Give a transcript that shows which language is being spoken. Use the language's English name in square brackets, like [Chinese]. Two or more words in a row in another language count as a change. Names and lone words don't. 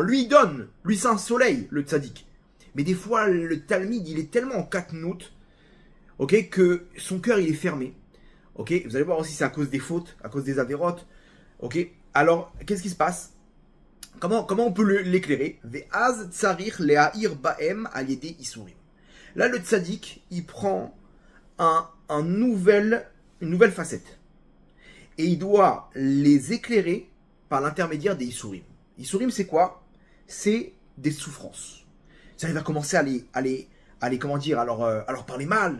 [French] Lui, il donne. Lui, c'est un soleil, le tzaddik. Mais des fois, le Talmid, il est tellement en katnout, ok, que son cœur, il est fermé. Ok, vous allez voir aussi, c'est à cause des fautes, à cause des avérotes. Ok, alors, qu'est-ce qui se passe? Comment on peut l'éclairer? [Hebrew] ואז צריך להאיר בהם על ידי יסורים. [French] Là, le tzaddik, il prend une nouvelle facette. Et il doit les éclairer par l'intermédiaire des Isurim. Isurim, c'est quoi? C'est des souffrances. Ça, il va commencer à les comment dire, à leur parler mal.